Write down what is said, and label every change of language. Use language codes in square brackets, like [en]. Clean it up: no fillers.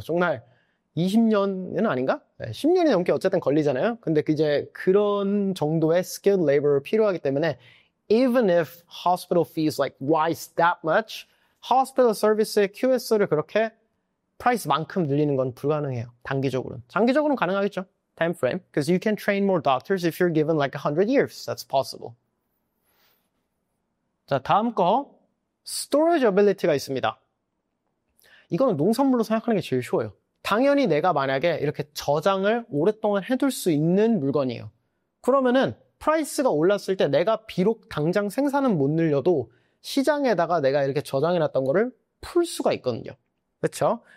[ko] 정말 20년은 아닌가? 10년이 넘게 어쨌든 걸리잖아요. 근데 이제 그런 정도의 skilled labor 필요하기 때문에 [en] even if hospital fees like rise that much, [ko] hospital service의 QS를 그렇게 프라이스만큼 늘리는 건 불가능해요. 단기적으로는. 장기적으로는 가능하겠죠. [en] Time frame. Because you can train more doctors if you're given like 100 years. That's possible. [ko] 자, 다음 거 storage ability가 있습니다. 이거는 농산물로 생각하는 게 제일 쉬워요. 당연히 내가 만약에 이렇게 저장을 오랫동안 해둘 수 있는 물건이에요. 그러면은 프라이스가 올랐을 때 내가 비록 당장 생산은 못 늘려도 시장에다가 내가 이렇게 저장해놨던 거를 풀 수가 있거든요. 그렇죠?